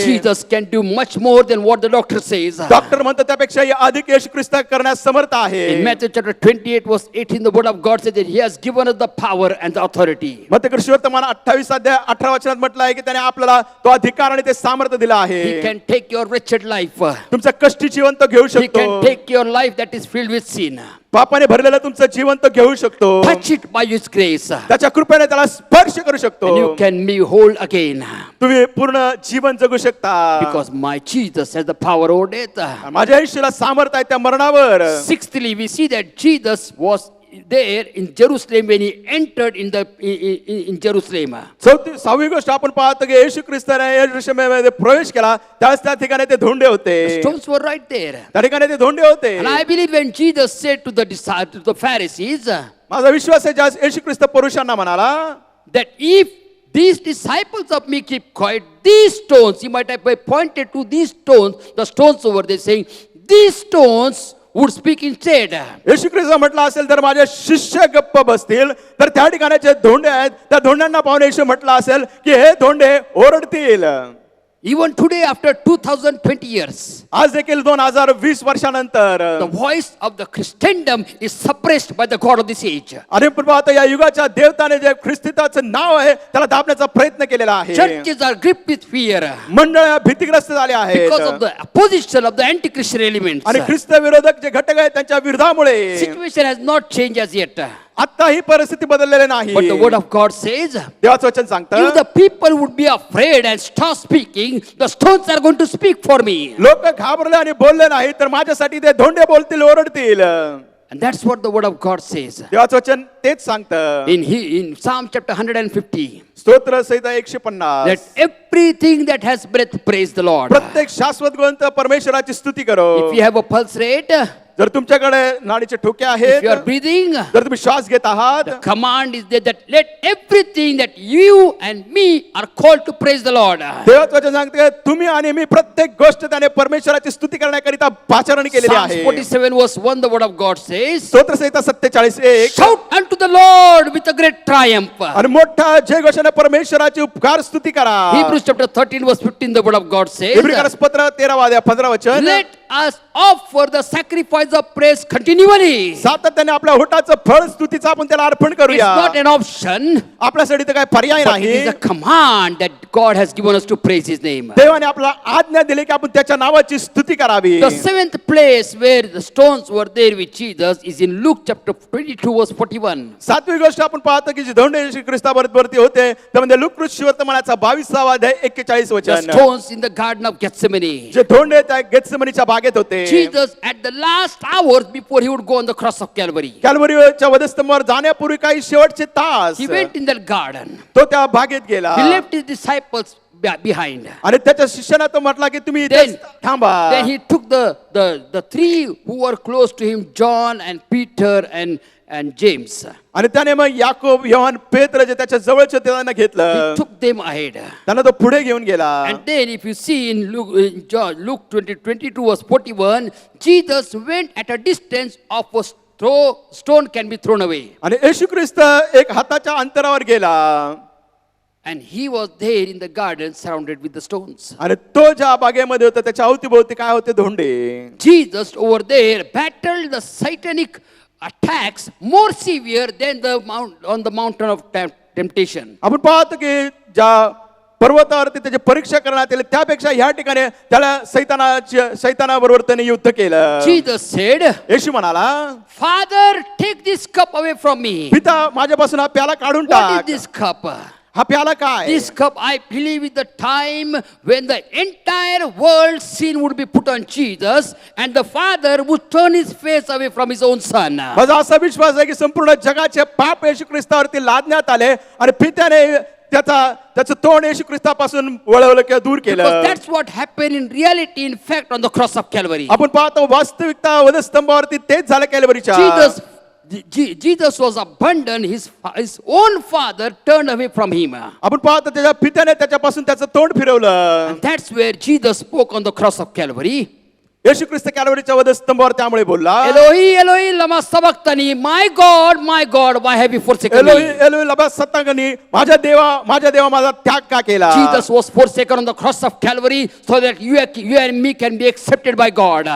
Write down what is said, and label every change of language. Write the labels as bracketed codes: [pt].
[en] Jesus can do much more than what the doctor says. [mr] Doctor म्हणतात त्यापेक्षा अधिक येशू ख्रिस्त करण्यास समर्थ आहे. [en] In Matthew chapter 28 verse 18, the word of God says that He has given us the power and the authority. [mr] मत्ती कृष्णवर्तमान 28 अध्याय 18 वचनात म्हटलं आहे की त्याने आपल्याला तो अधिकार आणि ते सामर्थ्य दिलं आहे. [en] He can take your wretched wretched life. [mr] तुमचं कष्टी जीवन तो घेऊ [en] He can [mr] शकतो. [en] take your life that is filled with sin. [mr] पापाने भरलेलं तुमचं जीवन तो घेऊ शकतो. [en] Touch it by His grace. [mr] त्याच्या कृपेने त्याला स्पर्श करू शकतो. [en] And you can be whole again. [mr] तुम्ही पूर्ण जीवन जगू शकता. [en] Because my Jesus has the power over death. [mr] माझ्या आयुष्याला सामर्थ्य आहे त्या मरणावर. [en] Sixthly, we see that Jesus was there in Jerusalem when he entered in Jerusalem. [mr] सहावी गोष्ट आपण पाहतो की येशू ख्रिस्ताने यरूशलेममध्ये प्रवेश केला त्यावेळेस त्या ठिकाणी ते धोंडे होते. [en] Stones were right there. [mr] त्या ठिकाणी ते धोंडे होते. [en] And I believe when Jesus said to the Pharisees [mr] माझा विश्वास आहे ज्या येशू ख्रिस्त पुरुषांना म्हणाला [en] that if these disciples of me keep quiet, these stones, he might have pointed to these stones, the stones over there, saying, these stones would speak instead. [mr] येशू ख्रिस्त म्हटलं असेल तर माझे शिष्य गप्प बसतील तर त्या ठिकाणी जे धोंडे आहेत त्या धोंड्यांना पाहून येशू म्हटलं असेल की हे धोंडे ओरडतील. [en] Even today, after 2020 years, [mr] आज देखील 2020 वर्षानंतर [en] the voice of the Christendom is suppressed by the God of this age. [mr] आणि आपण पाहतो या युगाच्या देवताने जे ख्रिस्तीचं नाव आहे त्याला दाबण्याचा प्रयत्न केलेला आहे. [en] Churches are gripped with fear [mr] मंडळ भीतिग्रस्त झाले आहेत [en] because of the opposition of the anti-Christian elements. [mr] आणि ख्रिस्त विरोधक जे घटक आहेत त्यांच्या विरोधामुळे [en] Situation has not changed as yet. [mr] आता ही परिस्थिती बदललेली नाही. [en] But the word of God says, [mr] देवाचं वचन सांगतं [en] if the people would be afraid and stop speaking, the stones are going to speak for me. [mr] लोक घाबरले आणि बोलले नाही तर माझ्यासाठी ते धोंडे बोलतील ओरडतील. [en] And that's what the word of God says. [mr] देवाचं वचन तेच सांगतं. [en] In Psalm chapter 150, [mr] स्तोत्र संहिता 150 [en] that everything that has breath praise the Lord. [mr] प्रत्येक शाश्वत ग्रंथ परमेश्वराची स्तुती करो. [en] If you have a pulse rate, [mr] जर तुमच्याकडे नाडीचे ठोके [en] if [mr] आहेत [en] you are breathing, [mr] जर तुम्ही श्वास घेत आहात [en] the command is there that let everything that you and me are called to praise the Lord. [mr] देवाचं वचन सांगते तुम्ही आणि मी प्रत्येक गोष्ट त्याने परमेश्वराची स्तुती करण्याकरिता पाचारण केलेली [en] Psalms [mr] आहे. [en] 47 verse 1, the word of God says, [mr] स्तोत्र संहिता 47:1 [en] shout unto the Lord with a great triumph. [mr] आणि मोठा जय घोषणे परमेश्वराची उपकार स्तुती करा. [en] Hebrews chapter 13 verse 15, the word of God says, [mr] इब्रियकांस पत्र 13-15 वचन [en] let us offer the sacrifice of praise continually. [mr] सातत्याने आपल्या होटाचं फळ स्तुतीचं आपण त्याला अर्पण [en] It's [mr] करूया. [en] not an option, [mr] आपल्यासाठी तर काय पर्याय [en] but it is [mr] नाही. [en] a command that God has given us to praise His name. [mr] देवाने आपला आज्ञा दिली की आपण त्याच्या नावाची स्तुती करावी. [en] The seventh place where the stones were there with Jesus is in Luke chapter 22 verse 41. [mr] सातवी गोष्ट आपण पाहतो की जे धोंडे येशू ख्रिस्तावरती होते त्यामध्ये लूक वर्तमानाचा 22वा अध्याय 41 [en] The [mr] वचन. [en] stones in the garden of Gethsemane. [mr] जे धोंडे त्या गेत्सेमनीच्या बागेत होते. [en] Jesus at the last hours before He would go on the cross of Calvary, [mr] कॅल्वरीच्या वधस्तंभावर जाण्यापूर्वी काही शेवटचे तास [en] He went in that garden. [mr] तो त्या बागेत गेला [en] He left His disciples behind. [mr] आणि त्याच्या शिष्यानं तो म्हटला की तुम्ही [en] Then, [mr] इथेच थांबा. [en] then He took the three who were close to Him, John and Peter and James. [mr] आणि त्याने मग याकोब योहान पेत्र जे त्याच्या जवळचे होते त्यांना [en] He [mr] घेतलं. [en] took them ahead. [mr] त्यांना तो पुढे घेऊन गेला. [en] And then if you see in Luke 22 verse 41, Jesus went at a distance of a stone can be thrown away. [mr] आणि येशू ख्रिस्त एक हाताच्या अंतरावर गेला [en] And He was there in the garden surrounded with the stones. [mr] आणि तो ज्या बागेमध्ये होता त्याच्या अवतीभोवती काय होते धोंडे. [en] Jesus over there battled the satanic attacks more severe than on the mountain of temptation. [mr] आपण पाहतो की ज्या पर्वतावरती त्याची परीक्षा करण्यात आली त्यापेक्षा ह्या ठिकाणी त्याला सैतानाबरोबर त्याने युद्ध केलं. [en] Jesus said, [mr] येशू म्हणाला [en] Father, take this cup away from me. [mr] पिता माझ्यापासून हा प्याला काढून [en] What is [mr] टाक. [en] this cup? [mr] हा प्याला काय. [en] This cup, I believe, is the time when the entire world's sin would be put on Jesus and the Father would turn His face away from His own Son. [mr] माझा असा विश्वास आहे की संपूर्ण जगाचे पाप येशू ख्रिस्तावरती लादण्यात आले आणि पित्याने त्याचं तोंड येशू ख्रिस्तापासून वळवलं किंवा दूर [en] Because [mr] केलं. [en] that's what happened in reality, in fact, on the cross of Calvary. [mr] आपण पाहतो वास्तविकता वधस्तंभावरती तेच झालं कॅल्वरीच्या. [en] Jesus was abandoned. His own father turned away from Him. [mr] आपण पाहतो त्याच्या पित्याने त्याच्यापासून त्याचं तोंड फिरवलं. [en] And that's where Jesus spoke on the cross of Calvary. [mr] येशू ख्रिस्त कॅल्वरीच्या वधस्तंभावर त्यामुळे बोलला, [arc] Elohi, Elohi, lama sabachthani. [en] My God, why have you forsaken [mr] एलोही [en] me? [arc] एलोही लबा सत्तांगनी, [mr] माझ्या देवा माझा त्याग का केला. [en] Jesus was forsaken on the cross of Calvary so that you and me can be accepted by God.